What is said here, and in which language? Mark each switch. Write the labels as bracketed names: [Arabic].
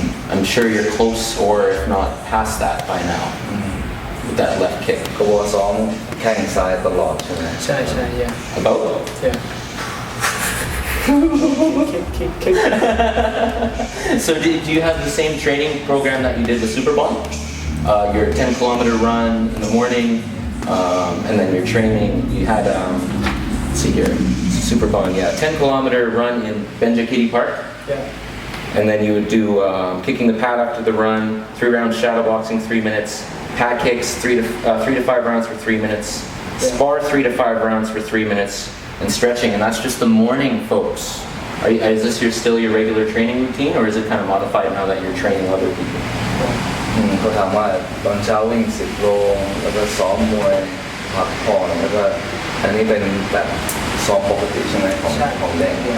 [English] I'm sure you're close, or if not past that by now, with that left kick. [Thai] ก็ว่าซ้อมแข้งซ้ายตลอดใช่ไหม ใช่ yeah [English] About? yeah kick So did you have the same training program that you did with Superbond? Your 10-kilometer run in the morning, and then your training, you had, let's see here, Superbond, yeah, 10-kilometer run in Benjakiti Park. yeah And then you would do kicking the pad after the run, 3 rounds shadow boxing, 3 minutes, pad kicks, 3 to 5 rounds for 3 minutes, spar 3 to 5 rounds for 3 minutes, and stretching. And that's just the morning, folks. Is this still your regular training routine, or is it kind of modified now that you're training other people? [Thai] เขาถามว่าตอนเช้าวิ่ง10 โลแล้วก็ซ้อมมวยพักผ่อนแล้วก็อันนี้เป็นแบบซ้อมปกติใช่ไหมของแดง